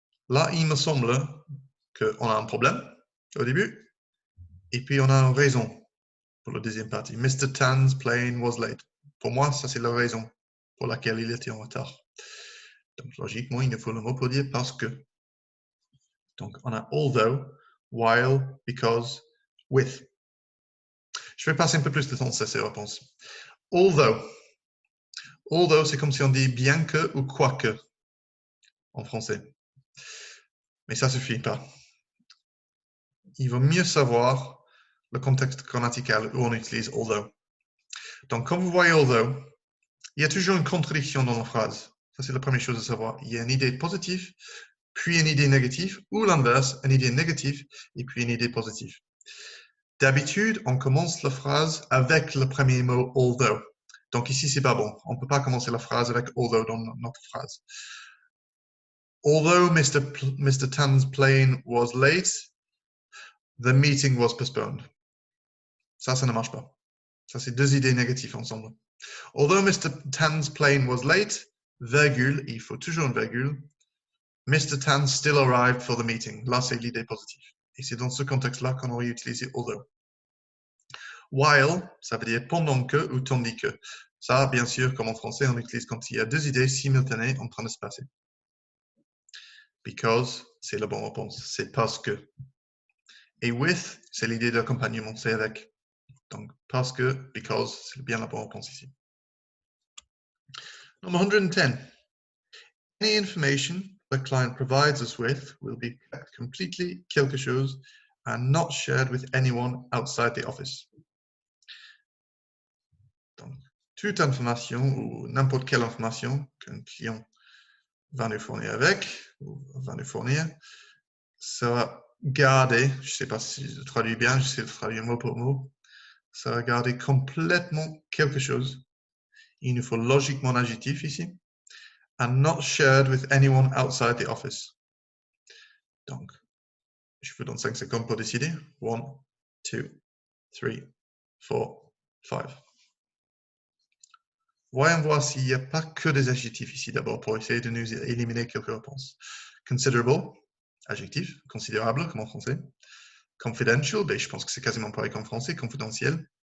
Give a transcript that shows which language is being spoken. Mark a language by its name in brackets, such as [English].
[French] Là, il me semble qu'on a un problème au début. Et puis, on a une raison pour la deuxième partie. [English] Mr. Tan's plane was late. [French] Pour moi, ça, c'est la raison pour laquelle il était en retard. Donc, logiquement, il nous faut le mot pour dire parce que. Donc, on a although, while, because, with. Je vais passer un peu plus de temps sur ces réponses. Although. Although, c'est comme si on dit bien que ou quoique en français. Mais ça ne suffit pas. Il vaut mieux savoir le contexte grammatical où on utilise although. Donc, comme vous voyez although, il y a toujours une contradiction dans la phrase. Ça, c'est la première chose à savoir. Il y a une idée positive, puis une idée négative, ou l'inverse, une idée négative, et puis une idée positive. D'habitude, on commence la phrase avec le premier mot although. Donc ici, c'est pas bon. On ne peut pas commencer la phrase avec although dans notre phrase. [English] Although Mr. Tan's plane was late, the meeting was postponed. [French] Ça ne marche pas. Ça, c'est deux idées négatives ensemble. [English] Although Mr. Tan's plane was late, [French] virgule, il faut toujours une virgule, [English] Mr. Tan still arrived for the meeting. [French] Là, c'est l'idée positive. Et c'est dans ce contexte-là qu'on aurait utilisé although. While, ça veut dire pendant que ou tandis que. Ça, bien sûr, comme en français, on utilise quand il y a deux idées simultanées en train de se passer. Because, c'est la bonne réponse. C'est parce que. Et with, c'est l'idée d'accompagnement, c'est avec. Donc, parce que, because, c'est bien la bonne réponse ici. [English] Number 110. Any information the client provides us with will be kept completely [French] quelque chose [English] and not shared with anyone outside the office. [French] Donc, toute information ou n'importe quelle information qu'un client va nous fournir ou va nous fournir sera gardée, je ne sais pas si je traduis bien, j'essaie de traduire mot pour mot, sera gardé complètement quelque chose. Il nous faut logiquement un adjectif ici. [English] And not shared with anyone outside the office. [French] Donc, je vous donne 5 secondes pour décider. 1, 2, 3, 4, 5. Voyons voir s'il n'y a pas que des adjectifs ici d'abord pour essayer de nous éliminer quelques réponses. Considerable, adjectif, considérable comme en français. Confidential, ben, je pense que c'est quasiment pareil qu'en français, confidentiel.